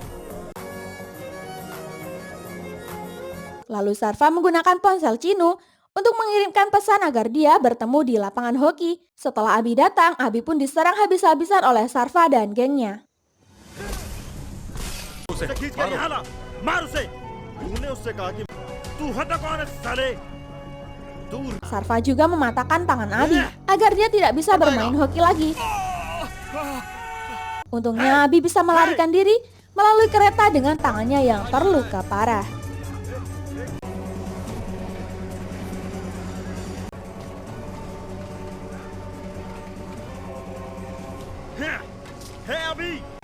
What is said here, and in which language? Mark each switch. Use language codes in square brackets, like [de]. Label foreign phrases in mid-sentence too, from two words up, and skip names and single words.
[id] Lalu Sarva menggunakan ponsel Chinu untuk mengirimkan pesan agar dia bertemu di lapangan hoki. Setelah Abi datang, Abi pun diserang habis-habisan oleh Sarfa dan gengnya. [hi] उसे खींच कर यहाँ ला, मार उसे। तूने उससे कहा कि तू हटा कौन है साले? दूर। [id] Sarfa juga mematahkan tangan Abi agar dia tidak bisa bermain hoki lagi. Untungnya Abi bisa melarikan diri melalui kereta dengan tangannya yang terluka parah. Hey Abi!